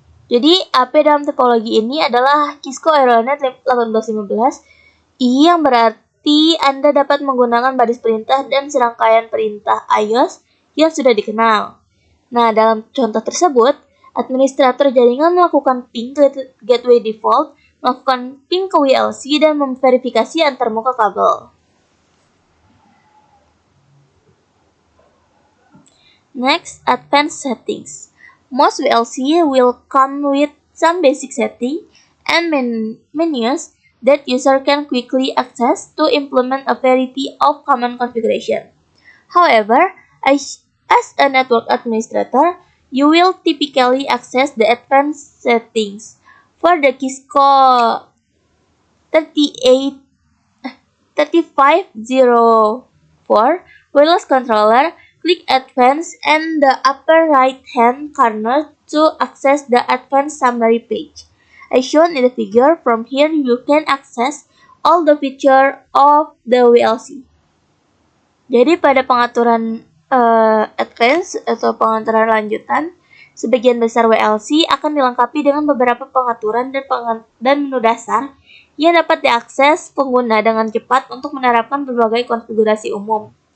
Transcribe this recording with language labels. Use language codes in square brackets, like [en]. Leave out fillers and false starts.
[id] Jadi, AP dalam topologi ini adalah Cisco Aironet 1815, yang berarti Anda dapat menggunakan baris perintah dan serangkaian perintah iOS yang sudah dikenal. Nah, dalam contoh tersebut, administrator jaringan melakukan ping ke gateway default, melakukan ping ke VLC, dan memverifikasi antarmuka kabel. [en] Next, advanced settings. Most VLC will come with some basic setting and menus that user can quickly access to implement a variety of common configuration. However, as a network administrator, you will typically access the advanced settings. For the Cisco 3504 wireless controller, click Advanced and the upper right-hand corner to access the Advanced Summary page. As shown in the figure, from here you can access all the feature of the VLC. [id] Jadi pada pengaturan Advanced atau pengaturan lanjutan, sebagian besar VLC akan dilengkapi dengan beberapa pengaturan dan menu dasar yang dapat diakses pengguna dengan cepat untuk menerapkan berbagai konfigurasi umum.